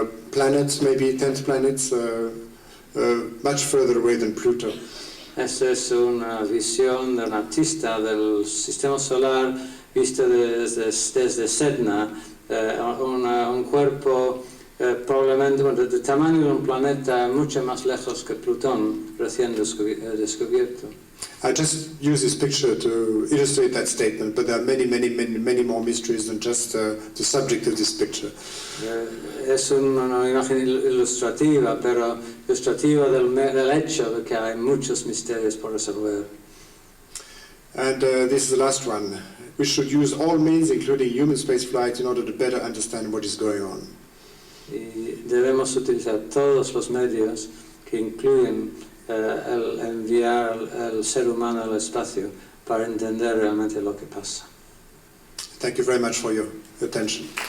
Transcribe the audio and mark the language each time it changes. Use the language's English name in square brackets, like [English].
[English] Planets, maybe 10th planets, much further away than Pluto. [Spanish] Esa es una visión de un artista del sistema solar visto desde Sedna, un cuerpo probablemente del tamaño de un planeta mucho más lejos que Plutón, recién descubierto. [English] I just use this picture to illustrate that statement, but there are many more mysteries than just the subject of this picture. [Spanish] Es una imagen ilustrativa, pero ilustrativa del hecho de que hay muchos misterios por resolver. [English] And this is the last one. We should use all means, including human spaceflight, in order to better understand what is going on. [Spanish] Y debemos utilizar todos los medios que incluyen el enviar al ser humano al espacio para entender realmente lo que pasa. [English] Thank you very much for your attention.